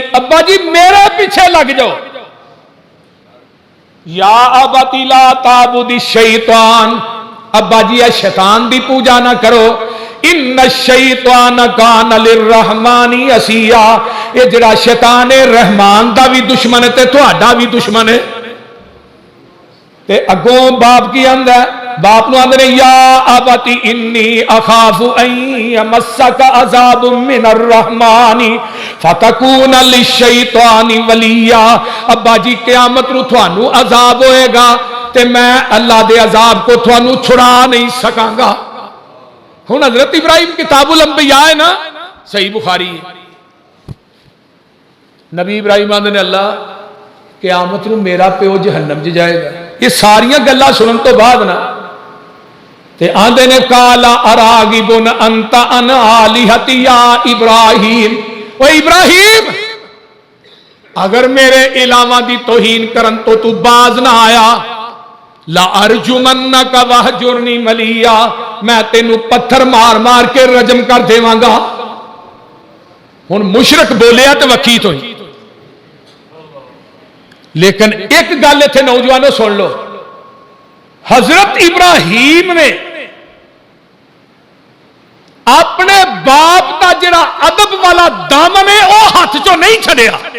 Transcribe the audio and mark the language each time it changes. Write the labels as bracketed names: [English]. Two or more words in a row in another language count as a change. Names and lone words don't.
[Punjabi] ابا جی میرے پیچھے لگ جاؤ. [Arabic] یا ابتی لا تعبد الشیطان. [Punjabi] ابا جی اے شیطان دی پوجا نہ کرو. [Arabic] ان الشیطان کان للرحمن عصیا. [Punjabi] یہ جڑا شیطان ہے رحمان دا بھی دشمن ہے تے تہاڈا بھی دشمن ہے. تے اگوں باپ کی آندا ہے, باپ نو آندے [Arabic] یا ابتی انی اخاف ان یمسک عذاب من الرحمن فتکون للشیطان ولیا. [Punjabi] ابا جی قیامت نو تھانو عذاب ہوئے گا تے میں اللہ دے عذاب کو تھانو چھڑا نہیں سکاں گا. ہن حضرت ابراہیم کتاب الانبیاء ہے نا, صحیح بخاری ہے. نبی ابراہیم آندے نے اللہ قیامت نو میرا پیو جہنم چ جائے گا. یہ ساریاں گلاں سنن تو بعد نا تے آندے نے [Arabic] کالا اراغب انت عن آلہتی یا ابراہیم. [Punjabi] او ابراہیم اگر میرے علاوہ دی توہین کرن تو باز نہ آیا [Arabic] لا ارجمنک وہجرنی ملیا. [Punjabi] میں تینوں پتھر مار مار کے رجم کر دیواں گا. ہن مشرک بولیا تے وکیت ہوئی. لیکن ایک گل اتنے نوجوانوں سن لو, حضرت ابراہیم نے اپنے باپ کا جڑا ادب والا دامن ہے وہ ہاتھ چو نہیں چھڑیا.